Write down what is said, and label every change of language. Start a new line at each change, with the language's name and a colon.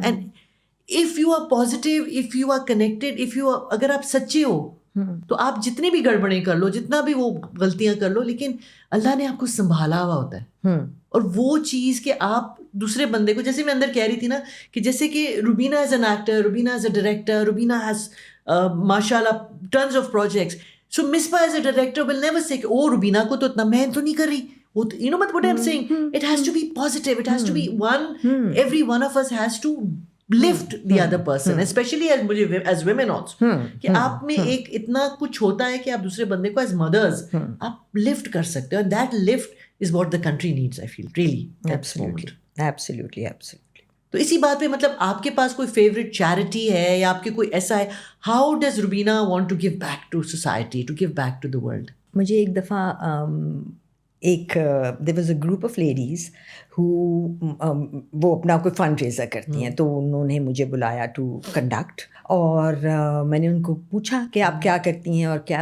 English: and if you are positive, if you are connected,
Urdu: اگر آپ سچے ہو تو آپ جتنی بھی گڑبڑیں کر لو, جتنا بھی وہ غلطیاں کر لو, لیکن اللہ نے آپ کو سنبھالا ہوا ہوتا ہے. اور وہ چیز کہ آپ دوسرے بندے کو, جیسے میں اندر کہہ رہی تھی نا کہ جیسے کہ
English: Rubina as an actor, Rubina as a director, Rubina has ماشاء اللہ tons of projects. So Misbah as a director will never say
Urdu: کہ او روبینہ کو تو اتنا محنت تو نہیں کر رہی.
English: You know what I'm saying? It has to be positive. It has to be every one of us has to lift the other person, especially as women also.
Urdu: کہ آپ میں ایک اتنا کچھ ہوتا ہے کہ آپ دوسرے بندے کو
English: as mothers
Urdu: آپ lift کر سکتے ہو.
English: And that lift is what the country needs, I feel, really. Absolutely.
Urdu: تو اسی بات پہ مطلب آپ کے پاس کوئی فیوریٹ چیریٹی ہے یا آپ کے کوئی ایسا ہے,
English: how does Rubina want to give back to society, to give back to the world?
Urdu: مجھے ایک دفعہ
English: there was a group of ladies who
Urdu: وہ اپنا کوئی فنڈ ریزر کرتی ہیں, تو انہوں نے مجھے بلایا ٹو کنڈکٹ, اور میں نے ان کو پوچھا کہ آپ کیا کرتی ہیں اور کیا.